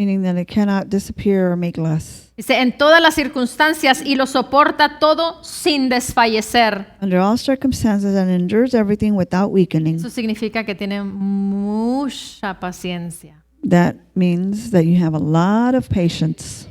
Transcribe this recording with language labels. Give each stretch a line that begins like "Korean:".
English: Meaning that it cannot disappear or make less.
Spanish: Dice, en todas las circunstancias y lo soporta todo sin desfallecer.
English: Under all circumstances and endures everything without weakening.
Spanish: Eso significa que tiene mucha paciencia.
English: That means that you have a lot of patience.